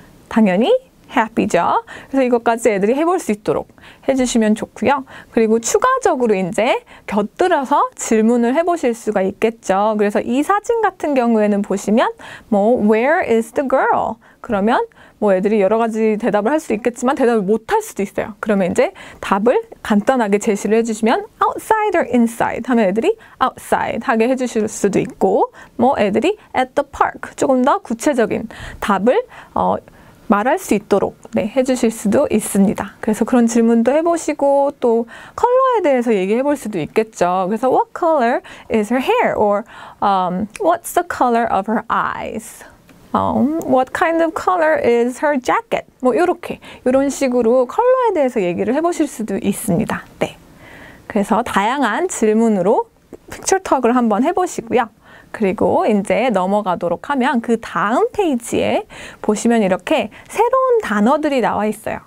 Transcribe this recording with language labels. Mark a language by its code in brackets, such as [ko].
[ko] 당연히 happy죠. 그래서 이것까지 애들이 해볼 수 있도록 해주시면 좋고요. 그리고 추가적으로 이제 곁들여서 질문을 해보실 수가 있겠죠. 그래서 이 사진 같은 경우에는 보시면 뭐 [en] Where is the girl? [ko] 그러면 뭐 애들이 여러 가지 대답을 할 수 있겠지만 대답을 못 할 수도 있어요. 그러면 이제 답을 간단하게 제시를 해주시면 [en] outside or inside [ko] 하면 애들이 outside 하게 해주실 수도 있고 뭐 애들이 [en] at the park [ko] 조금 더 구체적인 답을 말할 수 있도록 네, 해주실 수도 있습니다. 그래서 그런 질문도 해보시고 또 컬러에 대해서 얘기해 볼 수도 있겠죠. [en] 그래서 what color is her hair? Or what's the color of her eyes? What kind of color is her jacket? [ko] 뭐 이렇게 이런 식으로 컬러에 대해서 얘기를 해보실 수도 있습니다. 네. 그래서 다양한 질문으로 픽처 톡을 한번 해보시고요. 그리고 이제 넘어가도록 하면 그 다음 페이지에 보시면 이렇게 새로운 단어들이 나와 있어요.